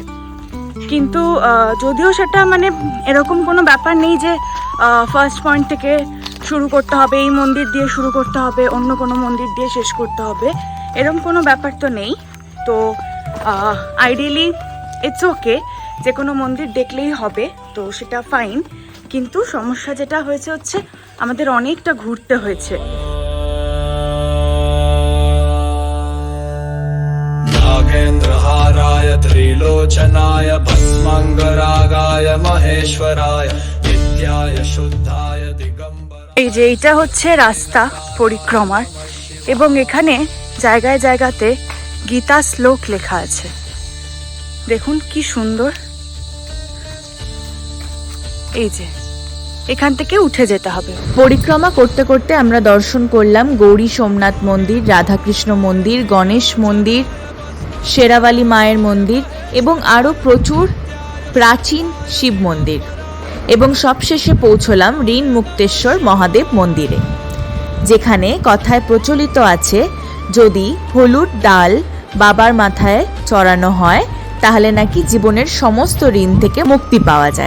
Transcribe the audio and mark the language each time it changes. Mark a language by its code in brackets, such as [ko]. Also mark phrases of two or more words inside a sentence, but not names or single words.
[bn] কিন্তু যদিও সেটা মানে এরকম কোনো ব্যাপার নেই যে [en] first point [bn] থেকে শুরু করতে হবে, এই মন্দির দিয়ে শুরু করতে হবে, অন্য কোনো মন্দির দিয়ে শেষ করতে হবে, এরকম কোনো ব্যাপার তো নেই। তো [en] ideally it's OK, [bn] যে কোনো মন্দির দেখলেই হবে, তো সেটা ফাইন। কিন্তু সমস্যা যেটা হয়েছে হচ্ছে আমাদের অনেকটা ঘুরতে হয়েছে। [sa] नागेन्द्रहाराय त्रिलोचनाय भस्माङ्गरागाय महेश्वराय नित्याय शुद्धाय दिगम्बर। [bn] এই যে এটা হচ্ছে রাস্তা পরিক্রমার, এবং এখানে জায়গায় জায়গাতে গীতা শ্লোক লেখা আছে, দেখুন কি সুন্দর। এই যে এখান থেকে উঠে যেতে হবে। পরিক্রমা করতে করতে আমরা দর্শন করলাম গৌরী সোমনাথ মন্দির, রাধাকৃষ্ণ মন্দির, গণেশ মন্দির, শেরাওয়ালি মায়ের মন্দির এবং আরও প্রচুর প্রাচীন শিব মন্দির, এবং সবশেষে পৌঁছলাম ঋণ মুক্তেশ্বর মহাদেব মন্দিরে, যেখানে কথায় প্রচলিত আছে যদি হলুদ ডাল বাবার মাথায় চড়ানো হয় তাহলে নাকি জীবনের সমস্ত ঋণ থেকে মুক্তি পাওয়া যায়।